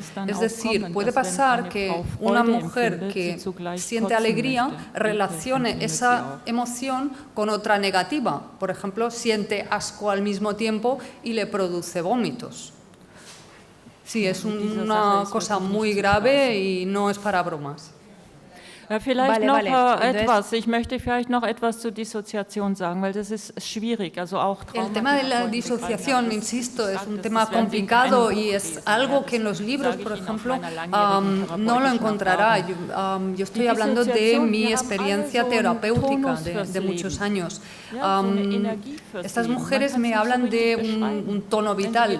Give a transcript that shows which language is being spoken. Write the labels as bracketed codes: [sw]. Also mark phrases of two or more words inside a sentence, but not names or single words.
[es] Es decir, puede pasar que una mujer que siente alegría relacione esa emoción con otra negativa. Por ejemplo, siente asco al mismo tiempo y le produce vómitos. Sí, es una cosa muy grave y no es para bromas. [de] Vielleicht noch etwas. Ich möchte vielleicht noch etwas zur Dissoziation sagen, weil das ist schwierig. Also auch [es] el tema de la disociación, insisto, es un tema complicado y es algo que en los libros, por ejemplo, no lo encontrará. Yo estoy hablando de mi experiencia terapéutica de muchos años. Estas mujeres me hablan de un tono vital.